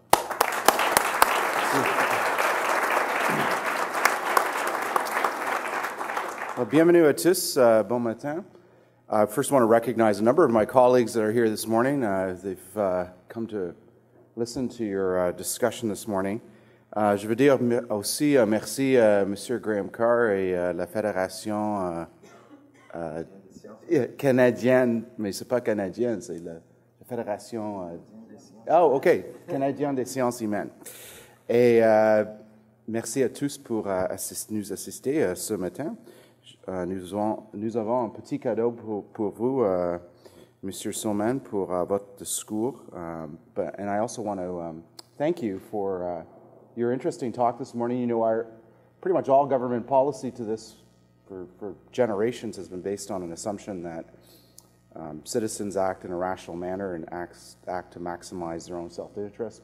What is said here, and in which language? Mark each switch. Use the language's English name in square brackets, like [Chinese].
[French] Well, bienvenue à tous. Bon matin. [English] First, I want to recognize a number of my colleagues that are here this morning. They've come to listen to your discussion this morning. [French] Je veux dire aussi merci à M. Graham Carr et la Fédération canadienne, mais c'est pas canadienne, c'est la Fédération. Oh, OK, canadienne des sciences humaines. Et merci à tous pour nous assister ce matin. Nous avons un petit cadeau pour vous, Mr. Soman, pour votre discours. [English] And I also want to thank you for your interesting talk this morning. You know, pretty much all government policy to this for generations has been based on an assumption that citizens act in a rational manner and act to maximize their own self-interest.